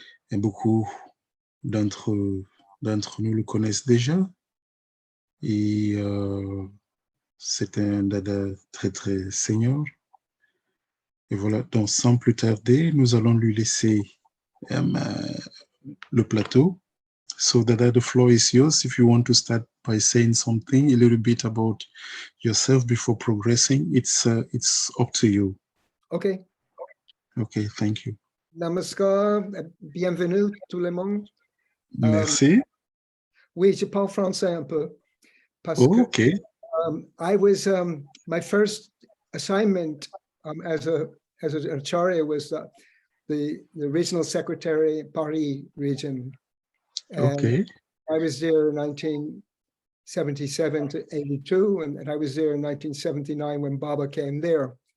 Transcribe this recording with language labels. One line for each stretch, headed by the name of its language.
French: Et beaucoup d'entre nous le connaissent déjà. Et c'est un Dada très, très senior. Et voilà, donc sans plus tarder, nous allons lui laisser le plateau.
English: So Dada, the floor is yours if you want to start by saying something a little bit about yourself before progressing. It's up to you. Okay. Okay, thank you.
French: Namaskar, bienvenue tout le monde. Merci. Oui, je parle français un peu. Parce
English: okay. que I was my first assignment as an acharya was the regional secretary Paris region. And okay. I was there in 1977 to 82, and I was there in 1979 when Baba came there.